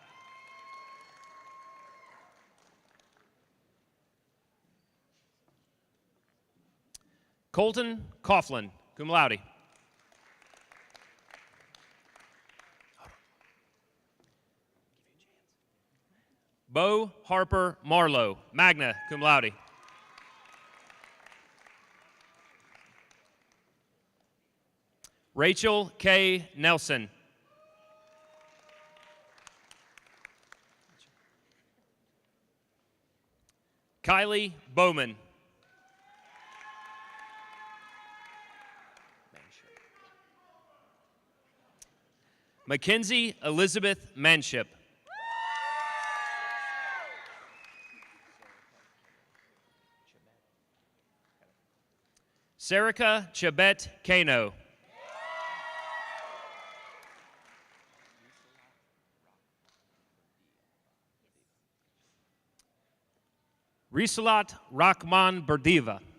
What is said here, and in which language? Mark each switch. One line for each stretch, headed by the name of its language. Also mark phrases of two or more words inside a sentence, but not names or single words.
English: Colton Coughlin,
Latin: cum laude.
English: Bo Harper Marlowe,
Latin: magna cum laude.
English: Rachel K. Nelson. Kylie Bowman. Mackenzie Elizabeth Manship. Serica Chabet Kano. Risalat Rahman Berdiva.